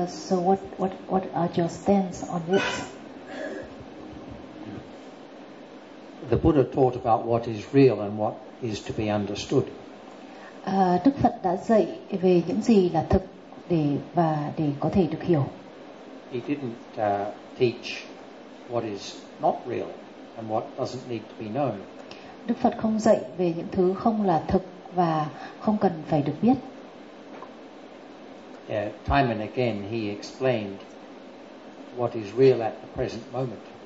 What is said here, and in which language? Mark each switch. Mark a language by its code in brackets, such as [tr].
[en] What are your stance on it? The Buddha taught about what is real and what is to be understood. [vi] Đức Phật đã dạy về những gì là thực để có thể được hiểu. [en] He didn't teach what is not real and what doesn't need to be known. [vi] Đức Phật không dạy về những thứ không là thực và không cần phải được biết. [en] Time and again he explained what is real at the present moment.